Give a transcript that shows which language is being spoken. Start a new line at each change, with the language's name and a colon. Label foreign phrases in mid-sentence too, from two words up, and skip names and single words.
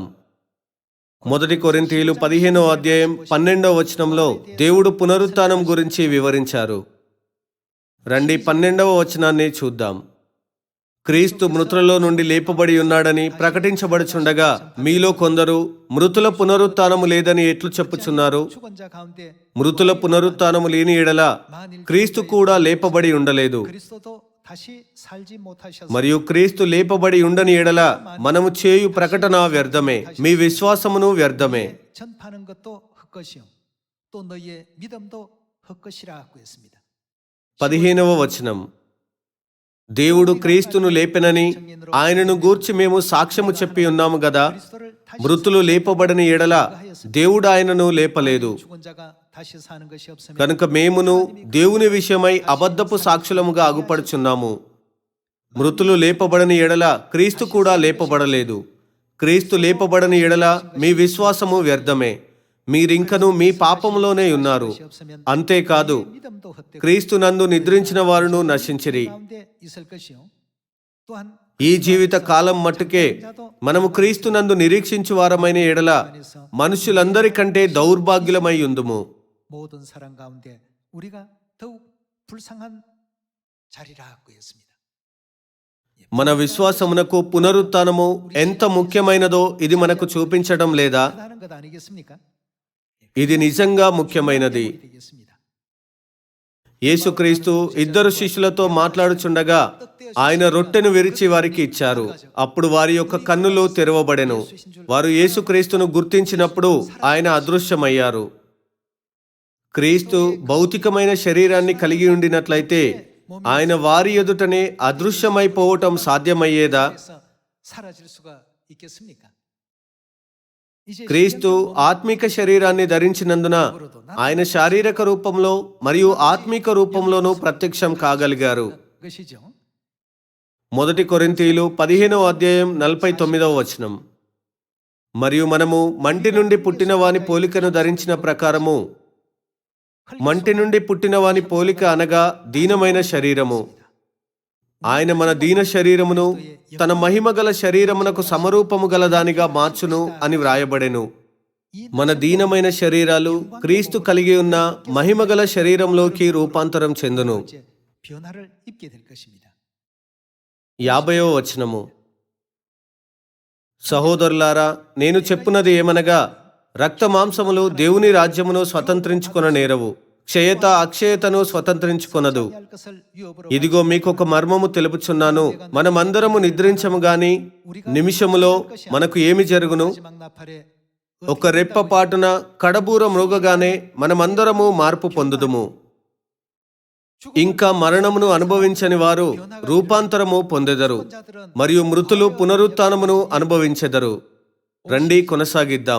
Telugu: 1 కొరింథీయులు 15వ అధ్యాయం 12వ వచనంలో దేవుడు పునరుత్థానం గురించి వివరించారు. రండి 12వ వచనాన్ని చూద్దాం. క్రీస్తు మృతులలో నుండి లేపబడి ఉన్నాడని ప్రకటించబడుచుండగా మీలో కొందరు మృతుల పునరుత్థానము లేదని ఎట్లు చెప్పుచున్నారు?
Korean: 죽은 자 가운데
Telugu: మృతుల పునరుత్థానము లేని ఎడల
Korean: 만일
Telugu: క్రీస్తు కూడా లేపబడి ఉండలేదు.
Korean: 그리스도도 다시 살지 못하셔서
Telugu: మరియు క్రీస్తు లేపబడి ఉండని ఎడల మనము చేయు ప్రకటన వ్యర్థమే, మీ విశ్వాసమును వ్యర్థమే.
Korean: 전파하는 것도 헛것이요 또 너희의 믿음도 헛것이라고 했습니다.
Telugu: 15వ వచనం. దేవుడు క్రీస్తును లేపెనని ఆయనను గూర్చి మేము సాక్ష్యము చెప్పి ఉన్నాము గదా.
Korean: 그리스도를 다시
Telugu: మృతులు లేపబడని ఎడల దేవుడు ఆయనను లేపలేదు.
Korean: 죽은 자가 다시 사는 것이 없으면
Telugu: కనుక మేమును దేవుని విషయమై అబద్ధపు సాక్షులముగా అగుపడుచున్నాము. మృతులు లేపబడని ఎడల క్రీస్తు కూడా లేపబడలేదు. క్రీస్తు లేపబడని ఎడల మీ విశ్వాసము వ్యర్థమే, మీరింకను మీ పాపములోనే ఉన్నారు. అంతేకాదు
Korean: 믿음도 헛되고
Telugu: క్రీస్తు నందు నిద్రించిన వారును నశించిరి.
Korean: 가운데 있을 것이요 또한
Telugu: ఈ జీవిత కాలం మట్టుకే మనము క్రీస్తు నందు నిరీక్షించు వారమైన ఎడల మనుషులందరికంటే దౌర్భాగ్యులమై ఉందుము.
Korean: 모든 사람 가운데 우리가 더욱 불쌍한 자리라고 했습니다.
Telugu: మన విశ్వాసమునకు పునరుత్థానము ఎంత ముఖ్యమైనదో ఇది మనకు చూపించడం లేదా?
Korean: 하다는 것 아니겠습니까?
Telugu: ఇది నిజంగా ముఖ్యమైనది.
Korean: 되겠습니다.
Telugu: యేసుక్రీస్తు ఇద్దరు శిష్యులతో మాట్లాడుచుండగా ఆయన రొట్టెను విరిచి వారికి ఇచ్చారు. అప్పుడు వారి యొక్క కన్నులు తెరవబడెను. వారు యేసుక్రీస్తును గుర్తించినప్పుడు ఆయన అదృశ్యమయ్యారు. క్రీస్తు భౌతికమైన శరీరాన్ని కలిగి ఉండినట్లయితే ఆయన వారి ఎదుటనే అదృశ్యమైపోవటం సాధ్యమయ్యేదా?
Korean: 그래서 사라질 수가 있겠습니까? 이제
Telugu: క్రీస్తు ఆత్మిక శరీరాన్ని ధరించినందున ఆయన శారీరక రూపంలో మరియు ఆత్మిక రూపంలోనూ ప్రత్యక్షం కాగలిగారు.
Korean: 것이죠.
Telugu: 1 కొరింథీయులు 15వ అధ్యాయం 49వ వచనం. మరియు మనము మంటి నుండి పుట్టిన వాని పోలికను ధరించిన ప్రకారము, మంటి నుండి పుట్టిన వాని పోలిక అనగా దీనమైన శరీరము, ఆయన మన దీన శరీరమును తన మహిమగల శరీరమునకు సమరూపము గల దానిగా మార్చును అని వ్రాయబడెను. మన దీనమైన శరీరాలు క్రీస్తు కలిగి ఉన్న మహిమగల శరీరంలోకి రూపాంతరం చెందును.
Korean: 이제 변화를 입게 될 것입니다.
Telugu: 50వ వచనము. సహోదరులారా, నేను చెప్పున్నది ఏమనగా, రక్త మాంసములు దేవుని రాజ్యమును స్వతంత్రించుకొన నేరవు, క్షయత అక్షయతను స్వతంత్రించుకొనదు.
Korean: 할 것을 유업으로
Telugu: ఇదిగో మీకొక మర్మము తెలుపుచున్నాను, మనమందరము నిద్రించము గాని నిమిషములో మనకు ఏమి జరుగును?
Korean: 마지막 나팔에
Telugu: ఒక రెప్పపాటున కడబూర మ్రోగగానే మనమందరము మార్పు పొందుదుము. ఇంకా మరణమును అనుభవించని వారు రూపాంతరము పొందెదరు, మరియు మృతులు పునరుత్థానమును అనుభవించెదరు. రండి కొనసాగిద్దాం.